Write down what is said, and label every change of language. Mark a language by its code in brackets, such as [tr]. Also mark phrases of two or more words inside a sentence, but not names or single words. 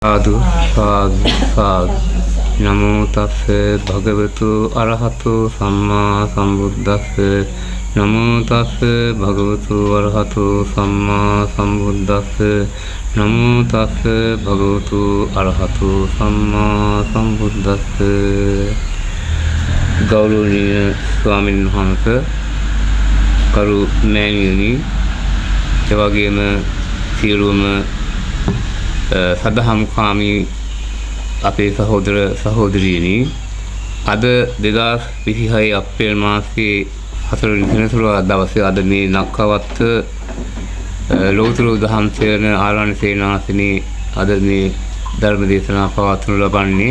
[pi] සාදු සාදු සාදු නමෝ තස්ස භගවතු අරහතු සම්මා සම්බුද්දස්ස නමෝ තස්ස භගවතු අරහතු සම්මා සම්බුද්දස්ස නමෝ තස්ස භගවතු අරහතු සම්මා සම්බුද්දස්ස. [si] ගෞරවනීය ස්වාමීන් වහන්සේ, කරු මෑණියනි, එවැගේම සියලුම සදහම් කාමී අපේ සහෝදර සහෝදරියනි, අද 2026 අප්‍රේල් මාසයේ 4 වෙනි දිනසුරා දවසේ අද මේ නක්කවත්ත ලෝතර දහම් සේන ආරණ්‍ය සේනාසනේ අද මේ ධර්ම දේශනා පවත්වනු ලබන්නේ.